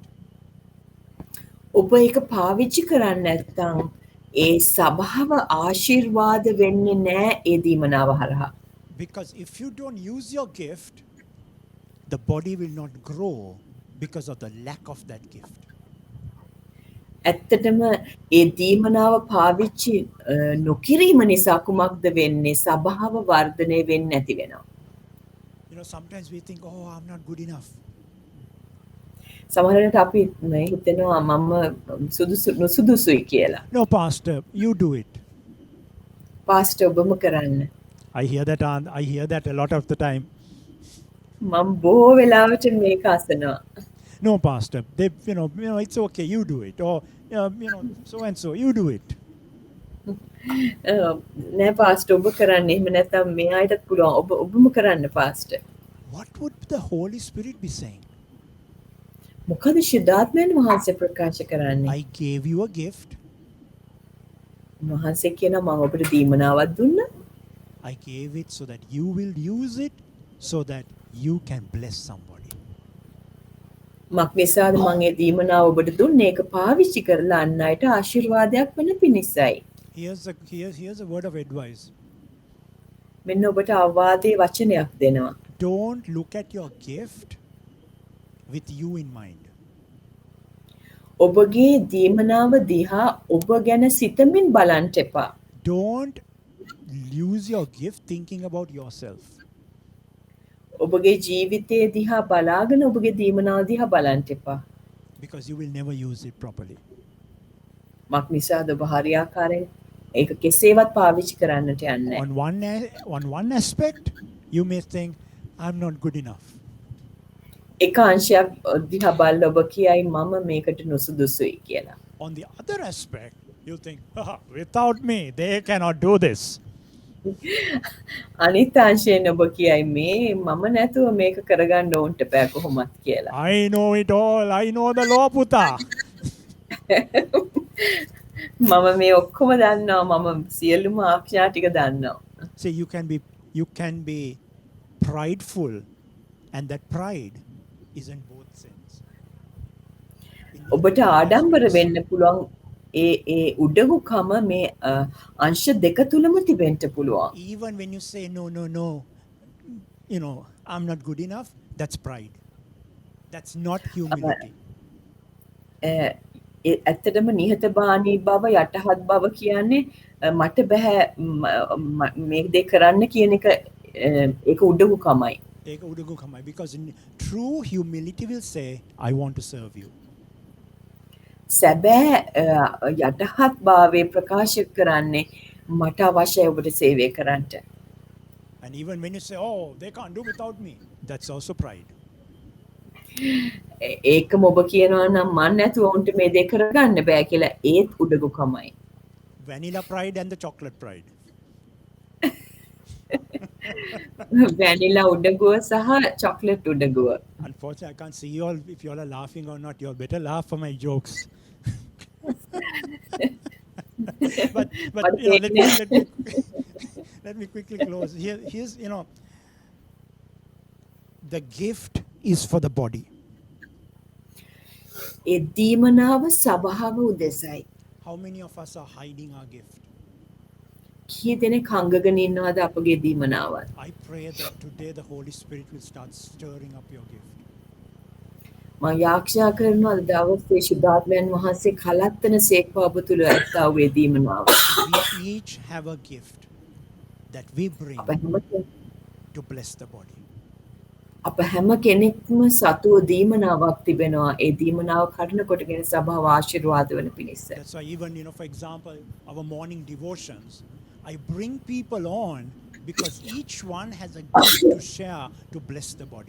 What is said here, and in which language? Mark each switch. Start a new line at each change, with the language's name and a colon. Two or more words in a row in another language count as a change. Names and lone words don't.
Sinhala: ඔබ ඒක පාවිච්චි කරන්නේ නැත්නම් ඒ සබාව ආශිර්වාද වෙන්නේ නැහැ ඒ දීමනාව හරහා.
English: Because if you don't use your gift, the body will not grow because of the lack of that gift.
Sinhala: ඇත්තටම ඒ දීමනාව පාවිච්චි නොකිරීම නිසා කුමක්ද වෙන්නේ? සබාව වර්ධනය වෙන්නේ නැති වෙනවා.
English: You know, sometimes we think, oh, I'm not good enough.
Sinhala: සමහරවිට අපි හිතනවා මම නුසුදුසුයි කියලා.
English: No, Pastor, you do it.
Sinhala: පාස්ටර් ඔබම කරන්න.
English: I hear that a lot of the time.
Sinhala: මම බොහෝ වෙලාවට මේක අසනවා.
English: No, Pastor. They, it's okay. You do it, or so and so. You do it.
Sinhala: නෑ පාස්ටර් ඔබ කරන්න. එහෙම නැත්නම් මේ අයටත් පුළුවන්. ඔබම කරන්න පාස්ටර්.
English: What would the Holy Spirit be saying?
Sinhala: මොකද ශුද්ධාත්මයන් වහන්සේ ප්‍රකාශ කරන්නේ?
English: I gave you a gift.
Sinhala: වහන්සේ කියනවා මම ඔබට දීමනාවක් දුන්නා.
English: I gave it so that you will use it, so that you can bless somebody.
Sinhala: මක් නිසාද මම ඒ දීමනාව ඔබට දුන්නේ? ඒක පාවිච්චි කරලා අන් අයට ආශිර්වාදයක් වෙන පිණිසයි.
English: Here's a word of advice.
Sinhala: මෙන්න ඔබට අවවාදයේ වචනයක් දෙනවා.
English: Don't look at your gift with you in mind.
Sinhala: ඔබගේ දීමනාව දිහා ඔබ ගැන සිතමින් බලන්න එපා.
English: Don't use your gift thinking about yourself.
Sinhala: ඔබගේ ජීවිතයේ දිහා බලාගෙන ඔබගේ දීමනාව දිහා බලන්න එපා.
English: Because you will never use it properly.
Sinhala: මක් නිසාද ඔබ හරියාකාරයෙන් ඒක කෙසේවත් පාවිච්චි කරන්නට යන්නේ.
English: On one aspect, you may think, I'm not good enough.
Sinhala: එක අංශයක් දිහා බලලා ඔබ කියයි මම මේකට නුසුදුසුයි කියලා.
English: On the other aspect, you think, without me, they cannot do this.
Sinhala: අනිත් අංශයෙන් ඔබ කියයි මේ මම නැතුව මේක කරගන්න ඕන්ට බෑ කොහොමත් කියලා.
English: I know it all. I know the law, puta.
Sinhala: මම මේ ඔක්කොම දන්නවා. මම සියලුම ආඥා ටික දන්නවා.
English: See, you can be prideful, and that pride is in both sense.
Sinhala: ඔබට ආඩම්බර වෙන්න පුළුවන් ඒ උඩඟුකම මේ අංශ දෙක තුලම තිබෙන්න පුළුවන්.
English: Even when you say no, I'm not good enough, that's pride. That's not humility.
Sinhala: ඇත්තටම නිහතමානී බව යටහත් බව කියන්නේ මට බෑ මේ දේ කරන්න කියන එක ඒක උඩඟුකමයි.
English: Because true humility will say, I want to serve you.
Sinhala: සැබෑ යටහත් භාවයේ ප්‍රකාශ කරන්නේ මට අවශ්‍යයි ඔබට සේවය කරන්නට.
English: And even when you say, oh, they can't do without me, that's also pride.
Sinhala: ඒකම ඔබ කියනවා නම් මන් නැතුව උන්ට මේ දේ කරගන්න බෑ කියලා ඒත් උඩඟුකමයි.
English: Vanilla pride and the chocolate pride.
Sinhala: වැනිලා උඩඟුව සහ චොක්ලට් උඩඟුව.
English: Unfortunately, I can't see you all. If you all are laughing or not, you all better laugh for my jokes. but let me quickly close. Here's the gift is for the body.
Sinhala: ඒ දීමනාව සබාව උදෙසයි.
English: How many of us are hiding our gift?
Sinhala: කී දෙනෙක් හංගගෙන ඉන්නවද අපගේ දීමනාවත්?
English: I pray that today the Holy Spirit will start stirring up your gift.
Sinhala: මම යාක්ෂා කරනවා අද දවසේ ශුද්ධාත්මයන් වහන්සේ කලත්තන සේක්වා ඔබ තුළ ඇත්තා වූ ඒ දීමනාව.
English: We each have a gift that we bring to bless the body.
Sinhala: අප හැම කෙනෙක්ම සතුව දීමනාවක් තිබෙනවා. ඒ දීමනාව කඩන කොටගෙන සභාව ආශිර්වාද වන පිණිස.
English: That's why even, for example, our morning devotions, I bring people on because each one has a gift to share to bless the body.